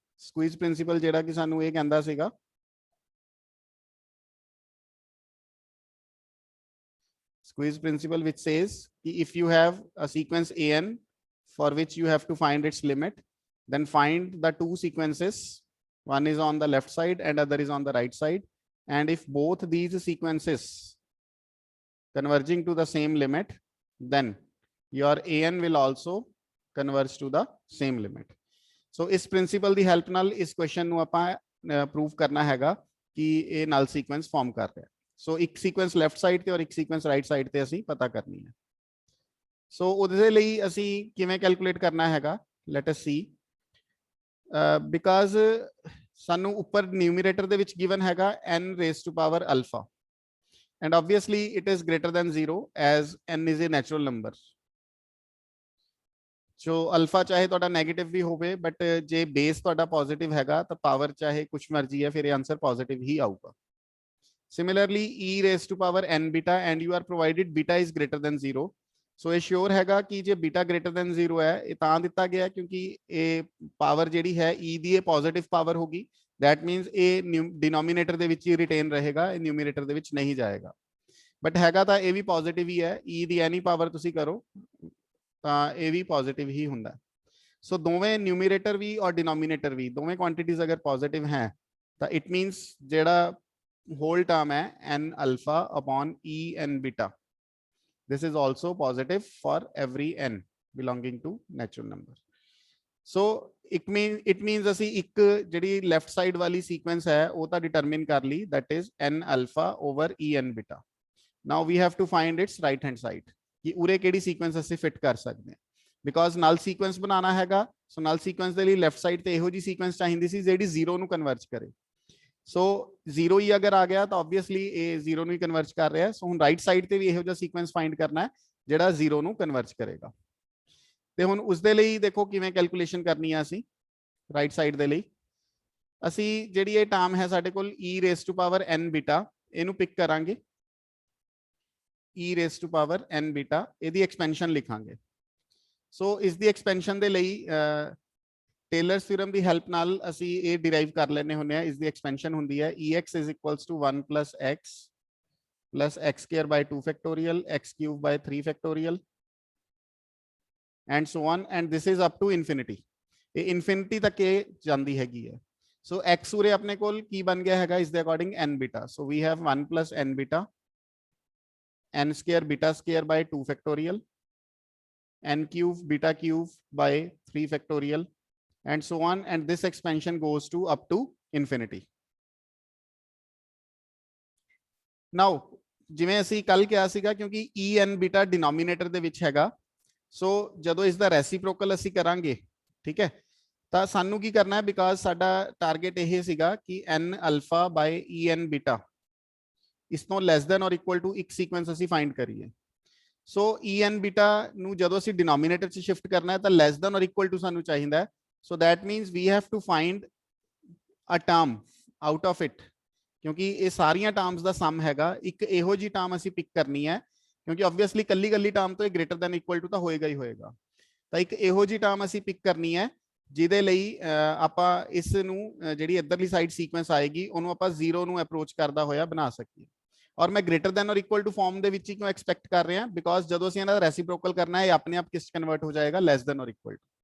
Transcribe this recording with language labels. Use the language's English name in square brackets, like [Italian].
[English] Squeeze principle [Punjabi] ਜਿਹੜਾ ਕਿ ਸਾਨੂੰ ਇਹ ਕਹਿੰਦਾ ਸੀਗਾ [English] squeeze principle, which says if you have a sequence an for which you have to find its limit, then find the two sequences, one is on the left side and other is on the right side, and if both these sequences converging to the same limit, then your an will also converge to the same limit. [Punjabi] So इस principle ਦੀ help ਨਾਲ ਇਸ question ਨੂੰ ਆਪਾਂ prove ਕਰਨਾ ਹੈਗਾ ਕਿ ਇਹ null sequence form ਕਰ ਰਿਹਾ ਹੈ. ਸੋ ਇੱਕ ਸੀਕੁਐਂਸ ਲੈਫਟ ਸਾਈਡ ਤੇ ਔਰ ਇੱਕ ਸੀਕੁਐਂਸ ਰਾਈਟ ਸਾਈਡ ਤੇ ਅਸੀਂ ਪਤਾ ਕਰਨੀ ਹੈ. ਸੋ ਉਹਦੇ ਲਈ ਅਸੀਂ ਕਿਵੇਂ ਕੈਲਕੂਲੇਟ ਕਰਨਾ ਹੈਗਾ, ਲੈਟ ਅਸ ਸੀ, ਬਿਕਾਜ਼ ਸਾਨੂੰ ਉੱਪਰ ਨਿਊਮਰੇਟਰ ਦੇ ਵਿੱਚ ਗਿਵਨ ਹੈਗਾ [English] n raised to power alpha, and obviously it is greater than 0 as n is a natural number. [Punjabi] So alpha ਚਾਹੇ ਤੁਹਾਡਾ ਨੈਗੇਟਿਵ ਵੀ ਹੋਵੇ, ਬਟ ਜੇ ਬੇਸ ਤੁਹਾਡਾ ਪੋਜ਼ਿਟਿਵ ਹੈਗਾ ਤਾਂ ਪਾਵਰ ਚਾਹੇ ਕੁਛ ਮਰਜ਼ੀ ਹੈ, ਫਿਰ ਇਹ ਆਨਸਰ ਪੋਜ਼ਿਟਿਵ ਹੀ ਆਊਗਾ. [English] Similarly, e raised to power n beta, and you are provided beta is greater than 0. [Punjabi] So ਇਹ sure ਹੈਗਾ ਕਿ ਜੇ beta greater than 0 ਹੈ, ਇਹ ਤਾਂ ਦਿੱਤਾ ਗਿਆ ਕਿਉਂਕਿ ਇਹ ਪਾਵਰ ਜਿਹੜੀ ਹੈ e ਦੀ ਇਹ ਪੋਜ਼ਿਟਿਵ ਪਾਵਰ ਹੋਗੀ. That means ਇਹ ਡਿਨੋਮੀਨੇਟਰ ਦੇ ਵਿੱਚ ਹੀ ਰਿਟੇਨ ਰਹੇਗਾ, ਇਹ ਨਿਊਮਰੇਟਰ ਦੇ ਵਿੱਚ ਨਹੀਂ ਜਾਏਗਾ. ਬਟ ਹੈਗਾ ਤਾਂ ਇਹ ਵੀ ਪੋਜ਼ਿਟਿਵ ਹੀ ਹੈ, e ਦੀ ਐਨੀ ਪਾਵਰ ਤੁਸੀਂ ਕਰੋ ਤਾਂ ਇਹ ਵੀ ਪੋਜ਼ਿਟਿਵ ਹੀ ਹੁੰਦਾ. ਸੋ ਦੋਵੇਂ ਨਿਊਮਰੇਟਰ ਵੀ ਔਰ ਡਿਨੋਮੀਨੇਟਰ ਵੀ ਦੋਵੇਂ ਕੁਆਂਟੀਟੀਜ਼ ਅਗਰ ਪੋਜ਼ਿਟਿਵ ਹੈ ਤਾਂ ਇਟ ਮੀਨਸ ਜਿਹੜਾ whole term है n alpha upon e n beta, [English] this is also positive for every n belonging to natural number. So it means [Punjabi] ਅਸੀਂ ਇੱਕ ਜਿਹੜੀ left side ਵਾਲੀ sequence ਹੈ ਉਹ ਤਾਂ determine ਕਰ ਲਈ, [English] that is n alpha over e n beta. Now we have to find its right hand side [Punjabi] ਕਿ ਉਰੇ ਕਿਹੜੀ sequence ਅਸੀਂ fit ਕਰ ਸਕਦੇ ਹਾਂ, [English] because null sequence [Punjabi] ਬਣਾਉਣਾ ਹੈਗਾ. So null sequence ਦੇ ਲਈ left side ਤੇ ਇਹੋ ਜੀ sequence ਚਾਹੀਦੀ ਸੀ ਜਿਹੜੀ 0 ਨੂੰ converge ਕਰੇ. ਸੋ 0 ਹੀ ਅਗਰ ਆ ਗਿਆ ਤਾਂ ਆਬਵੀਅਸਲੀ ਇਹ 0 ਨੂੰ ਹੀ ਕਨਵਰਜ ਕਰ ਰਿਹਾ. ਸੋ ਹੁਣ ਰਾਈਟ ਸਾਈਡ ਤੇ ਵੀ ਇਹੋ ਜਿਹਾ ਸੀਕੁਐਂਸ ਫਾਈਂਡ ਕਰਨਾ ਹੈ ਜਿਹੜਾ 0 ਨੂੰ ਕਨਵਰਜ ਕਰੇਗਾ. ਤੇ ਹੁਣ ਉਸ ਦੇ ਲਈ ਦੇਖੋ ਕਿਵੇਂ ਕੈਲਕੂਲੇਸ਼ਨ ਕਰਨੀ ਹੈ. ਅਸੀਂ ਰਾਈਟ ਸਾਈਡ ਦੇ ਲਈ ਅਸੀਂ ਜਿਹੜੀ ਇਹ ਟਰਮ ਹੈ ਸਾਡੇ ਕੋਲ e raised to power n beta, ਇਹਨੂੰ ਪਿਕ ਕਰਾਂਗੇ. e raised to power n beta ਇਹਦੀ ਐਕਸਪੈਂਸ਼ਨ ਲਿਖਾਂਗੇ. ਸੋ ਇਸ ਦੀ ਐਕਸਪੈਂਸ਼ਨ ਦੇ ਲਈ ਟੇਲਰਸ ਥਿਊਰਮ ਦੀ ਹੈਲਪ ਨਾਲ ਅਸੀਂ ਇਹ ਡਿਰਾਈਵ ਕਰ ਲੈਣੇ ਹੁੰਦੇ ਆ. ਇਸ ਦੀ ਐਕਸਪੈਂਸ਼ਨ ਹੁੰਦੀ ਹੈ [English] ex is equals to 1 plus x square by 2 factorial, x cube by 3 factorial and so on, and this is up to infinity. [Punjabi] ਇਹ infinity ਤੱਕ ਇਹ ਜਾਂਦੀ ਹੈਗੀ ਹੈ. ਸੋ x ਉਰੇ ਆਪਣੇ ਕੋਲ ਕੀ ਬਣ ਗਿਆ ਹੈਗਾ ਇਸ ਦੇ according n beta. [English] So we have 1 plus n beta, n square beta square by 2 factorial, n cube beta cube by 3 factorial and so on, and this expansion goes to up to infinity. [Punjabi] Now ਜਿਵੇਂ ਅਸੀਂ ਕੱਲ ਕਿਹਾ ਸੀਗਾ ਕਿਉਂਕਿ e n beta denominator ਦੇ ਵਿੱਚ ਹੈਗਾ, ਸੋ ਜਦੋਂ ਇਸ ਦਾ ਰੈਸੀਪ੍ਰੋਕਲ ਅਸੀਂ ਕਰਾਂਗੇ, ਠੀਕ ਹੈ, ਤਾਂ ਸਾਨੂੰ ਕੀ ਕਰਨਾ ਹੈ, ਬਿਕਾਜ਼ ਸਾਡਾ ਟਾਰਗੇਟ ਇਹ ਸੀਗਾ ਕਿ n alpha by e n beta ਇਸ ਤੋਂ ਲੈਸ ਦੈਨ ਔਰ ਇਕੁਅਲ ਟੂ ਇੱਕ ਸੀਕੁਐਂਸ ਅਸੀਂ ਫਾਈਂਡ ਕਰੀਏ. ਸੋ e n beta ਨੂੰ ਜਦੋਂ ਅਸੀਂ ਡਿਨੋਮੀਨੇਟਰ 'ਚ ਸ਼ਿਫਟ ਕਰਨਾ ਹੈ ਤਾਂ ਲੈਸ ਦੈਨ ਔਰ ਇਕੁਅਲ ਟੂ ਸਾਨੂੰ ਚਾਹੀਦਾ ਹੈ. [English] So that means we have to find a term out of it, [Punjabi] ਕਿਉਂਕਿ ਇਹ ਸਾਰੀਆਂ ਟਰਮਸ ਦਾ ਸਮ ਹੈਗਾ. ਇੱਕ ਇਹੋ ਜੀ ਟਰਮ ਅਸੀਂ ਪਿਕ ਕਰਨੀ ਹੈ ਕਿਉਂਕਿ ਆਬਵੀਅਸਲੀ ਕੱਲੀ ਟਰਮ ਤੋਂ ਇਹ ਗ੍ਰੇਟਰ ਦੈਨ ਇਕੁਅਲ ਟੂ ਤਾਂ ਹੋਏਗਾ ਹੀ ਹੋਏਗਾ. ਤਾਂ ਇੱਕ ਇਹੋ ਜੀ ਟਰਮ ਅਸੀਂ ਪਿਕ ਕਰਨੀ ਹੈ ਜਿਹਦੇ ਲਈ ਆਪਾਂ ਇਸ ਨੂੰ ਜਿਹੜੀ ਇੱਧਰਲੀ ਸਾਈਡ ਸੀਕੁਐਂਸ ਆਏਗੀ ਉਹਨੂੰ ਆਪਾਂ 0 ਨੂੰ ਅਪਰੋਚ ਕਰਦਾ ਹੋਇਆ ਬਣਾ ਸਕੀਏ. ਔਰ ਮੈਂ ਗ੍ਰੇਟਰ ਦੈਨ ਔਰ ਇਕੁਅਲ ਟੂ ਫਾਰਮ ਦੇ ਵਿੱਚ ਹੀ ਕਿਉਂ ਐਕਸਪੈਕਟ ਕਰ ਰਿਹਾ, ਬਿਕਾਜ਼ ਜਦੋਂ ਅਸੀਂ ਇਹਨਾਂ ਦਾ ਰੈਸੀਪ੍ਰੋਕਲ ਕਰਨਾ ਹੈ ਇਹ ਆਪਣੇ ਆਪ ਕਿਸ ਕਨਵਰਟ ਹੋ ਜਾਏਗਾ, ਲੈਸ ਦੈਨ ਔਰ ਇਕੁਅਲ ਟੂ.